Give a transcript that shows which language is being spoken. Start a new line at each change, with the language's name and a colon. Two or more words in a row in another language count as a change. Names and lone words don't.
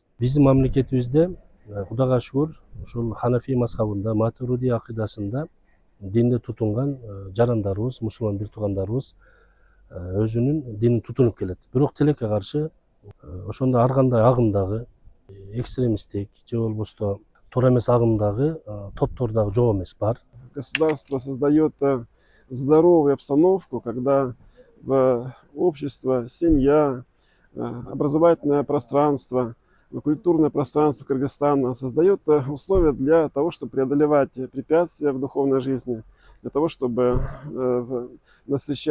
Kyrgyz: Биздин мамлекетибизде Кудайга шүгүр, ушул Ханафи мазхабында, Матуриди акыйдасында динди тутунган жарандарыбыз, мусулман бир туугандарыбыз өзүнүн динин тутунуп келет. Бирок тилекке каршы ошондой ар кандай агымдагы экстремисттик же болбосо туура эмес агымдагы топтор дагы жок эмес бар.
Russian: Государство создает здоровую обстановку, когда общество, семья, образовательное пространство, культурное пространство Кыргызстана создает условия для того, чтобы преодолевать препятствия в духовной жизни, для того, чтобы насыщать душу.